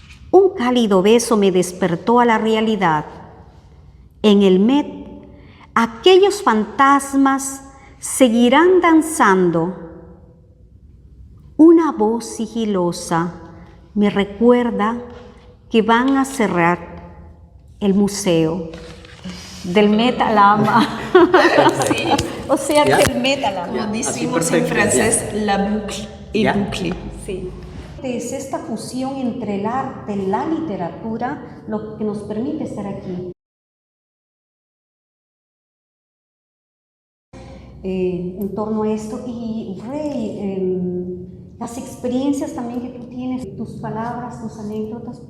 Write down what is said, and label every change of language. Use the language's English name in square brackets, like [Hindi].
[Spanish] Un cálido beso me despertó a la realidad. En el Met, aquellos fantasmas seguirán danzando. Una voz sigilosa me recuerda que van a cerrar el museo. Del Met a la ama. Sí. O sea, del Met a la ama. Como decimos en francés, [French] la boucle est bouclée. [Spanish] Sí. Es esta fusión entre el arte y la literatura lo que nos permite estar aquí. En torno a esto. Y Ray, las experiencias también que tú tienes, tus palabras, tus anécdotas.